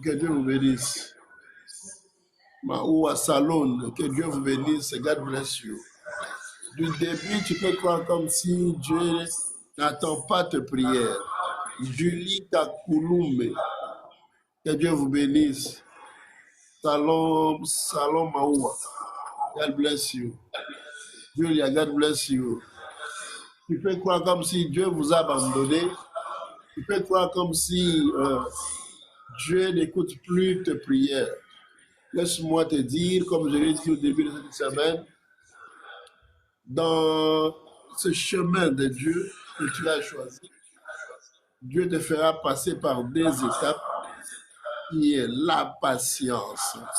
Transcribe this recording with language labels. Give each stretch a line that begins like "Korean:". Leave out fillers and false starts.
French: Que Dieu vous bénisse. Maoua Salon, que Dieu vous bénisse.
English: God bless you.
French: Du début, tu peux croire comme si Dieu n'attend pas tes prières. Julie Kakouloumbe, que Dieu vous bénisse.
English: Salon Maoua, God bless you. Julia, God bless you.
French: Tu peux croire comme si Dieu vous a abandonné. Tu peux croire comme si Dieu n'écoute plus tes prières. Laisse-moi te dire, comme je l'ai dit au début de cette semaine, dans ce chemin de Dieu que tu as choisi, Dieu te fera passer par des étapes qui est la patience.